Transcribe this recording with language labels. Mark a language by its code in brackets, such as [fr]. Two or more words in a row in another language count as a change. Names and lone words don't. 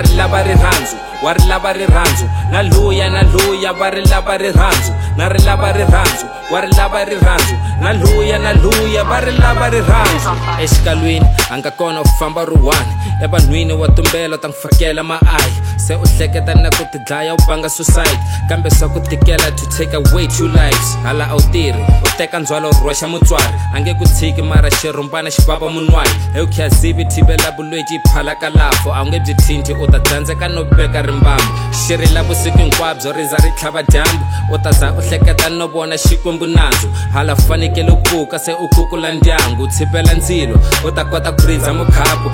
[ts] ri lava rirhandzu wa ri lava rirhandzu na luya va ri lava rirhandzu na ri lava rirhandzu wa ri lava rirhandzu na luya va ri lava rirhandzu exikalwini anga kona u famba ruwani evanhwini wa tumbela ta ngifakela maayi se u hleketa na ku ti dlaya u banga suicide kambe swa ku tikela [en] to take away two lives [ts] hala a wu tirhi u teka ndzhwalo u rhwexa mutswari a nge ku tshiki mara xirhumbana xi vava mun'wani eukhiyazivi thivela vulweji yi phala ka lafo a wu nge byi thinthi u ta tsandzeka no veka rimbambu xi rila vusiku hinkwabyo rindza ri tlhava dyambu u ta za u hleketa no vona xikwembu nandzu hala fanekele u pfuka se u kukula ndyangu u tshipela ndzilo u ta kota ku rindza mukhapu